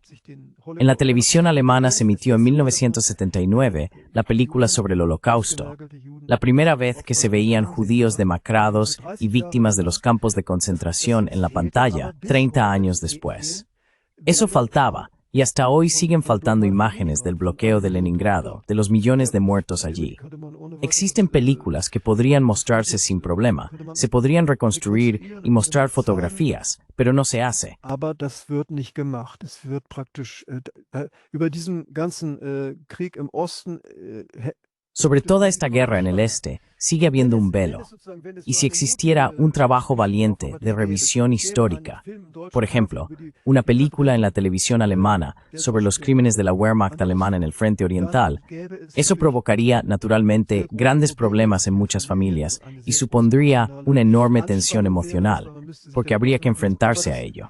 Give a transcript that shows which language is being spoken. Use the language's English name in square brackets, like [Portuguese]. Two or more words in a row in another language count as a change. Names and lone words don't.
[Spanish] En la televisión alemana se emitió en 1979 la película sobre el Holocausto, la primera vez que se veían judíos demacrados y víctimas de los campos de concentración en la pantalla, 30 años después. Eso faltaba. Y hasta hoy siguen faltando imágenes del bloqueo de Leningrado, de los millones de muertos allí. Existen películas que podrían mostrarse sin problema, se podrían reconstruir y mostrar fotografías, pero no se hace. [German] Aber das wird nicht gemacht. Es wird praktisch über diesen ganzen Krieg im Osten. [Spanish] Sobre toda esta guerra en el este, sigue habiendo un velo. Y si existiera un trabajo valiente de revisión histórica, por ejemplo, una película en la televisión alemana sobre los crímenes de la Wehrmacht alemana en el frente oriental, eso provocaría, naturalmente, grandes problemas en muchas familias y supondría una enorme tensión emocional, porque habría que enfrentarse a ello.